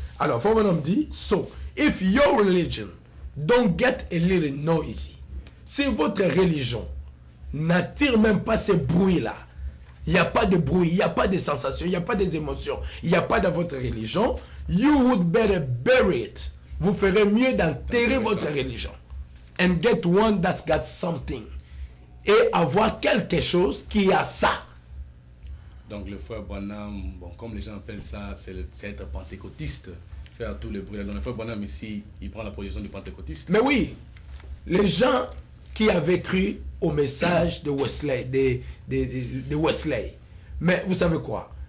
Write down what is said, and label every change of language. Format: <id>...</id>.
<fr>Alors, Formanum dit,</fr> <en>so, if your religion don't get a little noisy,</en> <fr>si votre religion n'attire même pas ce bruit-là, il n'y a pas de bruit, il n'y a pas de sensation, il n'y a pas des émotions, il n'y a pas dans votre religion,</fr> <en>you would better bury it.</en> <fr>Vous ferez mieux d'enterrer votre religion.</fr> <en>And get one that's got something.</en> <fr>Et avoir quelque chose qui a ça. Donc le frère Branham, bon, comme les gens appellent ça, c'est être pentecôtiste, faire tout le bruit. Donc le frère Branham ici, il prend la position du pentecôtiste. Mais oui, les gens qui avaient cru au message de Wesley, de Wesley. Mais vous savez quoi?</fr>